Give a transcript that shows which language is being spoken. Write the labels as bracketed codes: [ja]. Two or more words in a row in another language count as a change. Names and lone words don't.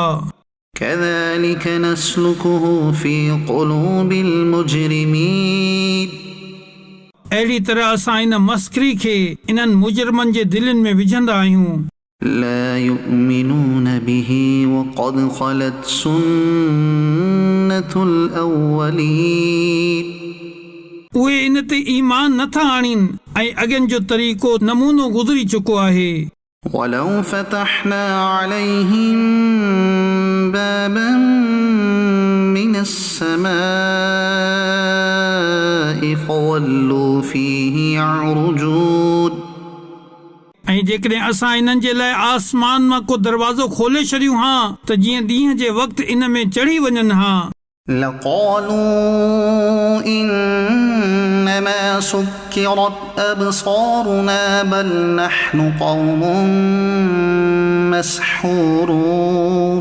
[ar] كذلك نسلكه في قلوب المجرمين. [sd] अहिड़ी तरह असां इन मस्खरी खे इन्हनि मुजरिमनि जे दिलनि में विझंदा आहियूं। [ar] لا يؤمنون به وقد خلت سنة الأولين. [sd] उहे इन ते ईमान नथा आणीनि ऐं अॻियनि जो तरीक़ो नमूनो गुज़री चुको आहे। [ar] ولو فتحنا عليهم بابا من السماء فظلوا فيه يعرجون. [sd] ऐं जेकॾहिं असां इन्हनि जे लाइ आसमान मां को दरवाज़ो खोले छॾियूं हा त जीअं ॾींहं जे वक़्तु इन में चढ़ी वञनि हा। [ar] لقالوا إنما سكرت أبصارنا بل نحن قوم مسحورون.